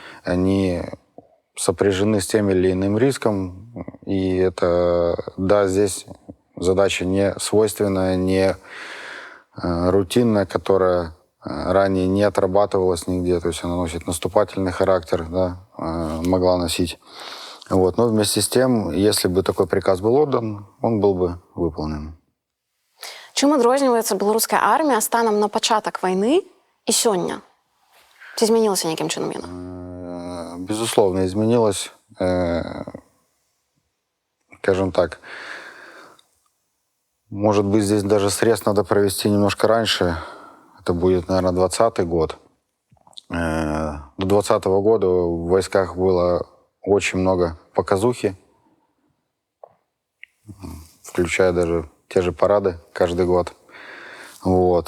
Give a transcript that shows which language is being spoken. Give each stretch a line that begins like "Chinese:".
Russian: Они сопряжены с тем или иным риском, и это, да, здесь задача не свойственная, не рутинная, которая ранее не отрабатывалась нигде, то есть она носит наступательный характер, да, могла носить. Вот. Но вместе с тем, если бы такой приказ был отдан, он был бы выполнен.
Belarusian: Чым адрозніваецца беларуская армія станам на пачатак вайны і сёння? Ці змянілася нейкім чынам яна?
Russian: Безусловно, изменилась. Скажем так, может быть, здесь даже срез надо провести немножко раньше. Это будет, наверное, 2020 год. До 2020 года в войсках было очень много показухи, включая даже те же парады каждый год. Вот.